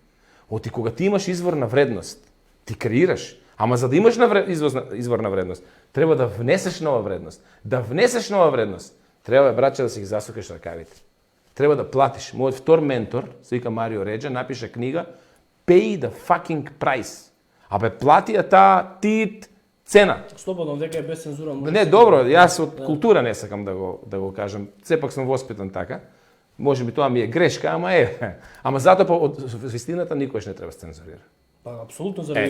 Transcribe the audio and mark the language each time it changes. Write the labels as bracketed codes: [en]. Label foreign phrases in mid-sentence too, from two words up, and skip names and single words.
[mk] Оти кога ти имаш извор на вредност, ти креираш. Ама за да имаш извор на вредност, треба да внесеш нова вредност. Да внесеш нова вредност, треба, браче, да си ги засукаш ракавите. Треба да платиш. Мојот втор ментор, се вика Марио Реджа, напиша книга Pay the fucking price. Абе, плати ја таа тит цена. Слободно, дека е без цензура. Не, добро, јас од култура не сакам да го кажам. Сепак сум воспитан така. Може би тоа ми е грешка, ама е. Ама затоа од вистината никош не треба да се цензурира. Па апсолутно заради